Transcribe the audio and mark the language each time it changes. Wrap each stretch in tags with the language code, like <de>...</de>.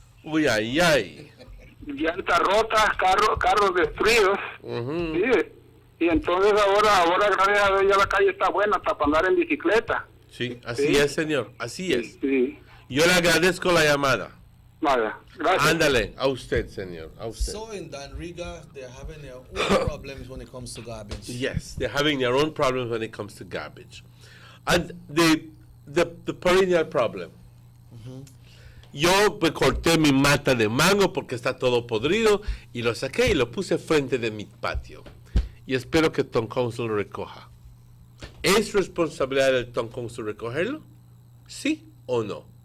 <es>Uy, ay, ay. Llantas rotas, carros destruidos. Sí. Y entonces ahora gracias a Dios ya la calle está buena hasta para andar en bicicleta. Sí, así es, señor, así es. Sí. Yo le agradezco la llamada. Vale, gracias. Ándale, a usted, señor, a usted.</es> <en>So in Danriga, they're having their own problems when it comes to garbage. Yes, they're having their own problems when it comes to garbage. And the perennial problem.</en> <es>Yo corté mi mata de mango porque está todo podrido y lo saqué y lo puse frente de mi patio. y espero que Town Council lo recoja. ¿Es responsabilidad del Town Council recogerlo? ¿Sí o no?</es>